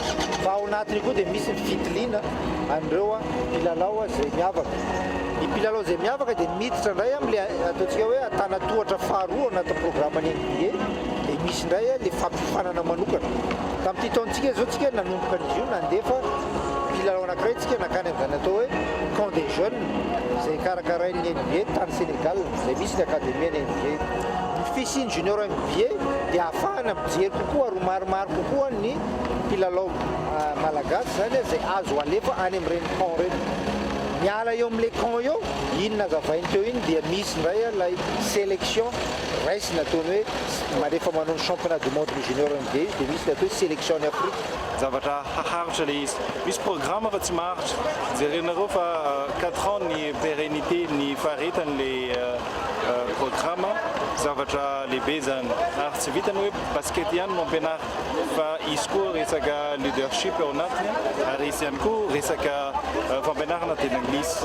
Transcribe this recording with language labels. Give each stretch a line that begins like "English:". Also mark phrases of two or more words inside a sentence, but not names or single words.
Malagasy: Fa ao anatiny koa dia misy ny fitiliana an'ireo mpilalao izay miavaka. Ny mpilalao izay miavaka dia miditra indray amin'ilay ataontsika hoe antanatohatra faharoa anatin'ny programan'ny NBA, dia misy indray ilay fampifanana manokana. Tamin'ity taontsika izao tsika nanomboka an'izy io nandefa mpilalao anankiray tsika nakany amin'izany atao hoe
French: camp des jeunes
Malagasy: izay karakarain'ny NBA tany Sénégal, izay misy ny akademian'ny NBA. Ny fisian'ny junior NBA dia ahafahana mijery kokoa ary maromaro kokoa ny mpilalao malagasy zany izay azo alefa any amin'ireny camp ireny. miala eo amin'le camp eo inona zavainy teo iny dia misy indray lay sélection raisina ataony hoe marefa manao ny
French: championnat du monde junior
Malagasy: NBA dia misy le atao hoe sélection ny Afrique zavatra haharitra le izy misy programme fa tsy maharitra jerenareo fa 4 ans ny pérennité ny faharetan'le programme zavatra lehibe zany ary tsy vitany hoe basket ihany no ampianary fa izy koa resaka leadership ao anatiny ary izy ihany koa resaka fampianarana teny anglisy.